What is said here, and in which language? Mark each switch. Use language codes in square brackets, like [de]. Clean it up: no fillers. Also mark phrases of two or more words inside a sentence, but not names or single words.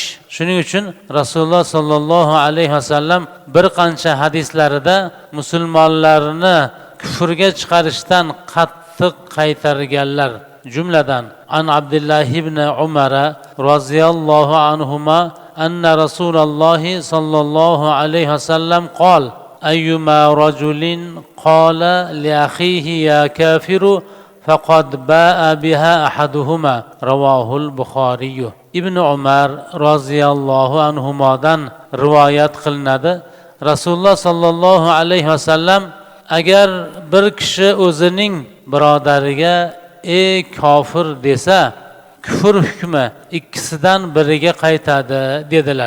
[uz] Shuning uchun [ar] رسول الله صلى الله عليه وسلم [uz] bir qancha hadislarida musulmonlarni kufrga chiqarishdan qattiq qaytarganlar. [ar] Jumladan عن عبد الله بن عمر رضي الله عنهما أن رسول الله صلى الله عليه وسلم قال أيما رجل قال لأخيه يا كافر فقد باء بها أحدهما رواه البخاري. [uz] Ibn Umar roziyallohu anhumadan rivoyat qilinadi. [ar] رسول الله صلى الله عليه وسلم [uz] agar bir kishi o'zining birodariga ey kofir desa, kufr hukmi ikkisidan biriga qaytadi dedilar.